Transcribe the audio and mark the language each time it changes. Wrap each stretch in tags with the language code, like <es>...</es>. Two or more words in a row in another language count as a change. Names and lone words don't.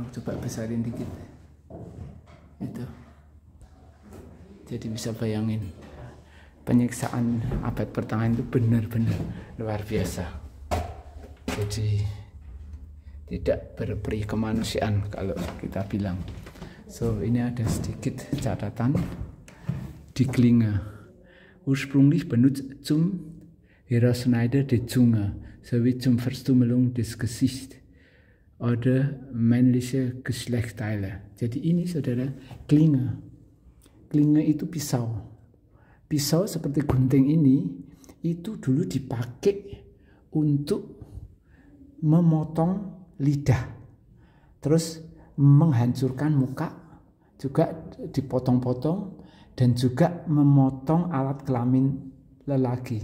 <id>Coba besarin dikit itu, jadi bisa bayangin penyiksaan abad pertengahan itu benar-benar luar biasa. Jadi tidak berperi kemanusiaan kalau kita bilang. So ini ada sedikit catatan di Klinge.</id> <de>Ursprünglich benutzt zum Herausschneiden der Zunge sowie zum Verstümmelung des Gesichts oder männliche Geschlechtsteile.</de> <id>Jadi ini saudara, Klinge. Klinge itu pisau. Pisau seperti gunting ini itu dulu dipakai untuk memotong lidah, terus menghancurkan muka, juga dipotong-potong, dan juga memotong alat kelamin lelaki.</id>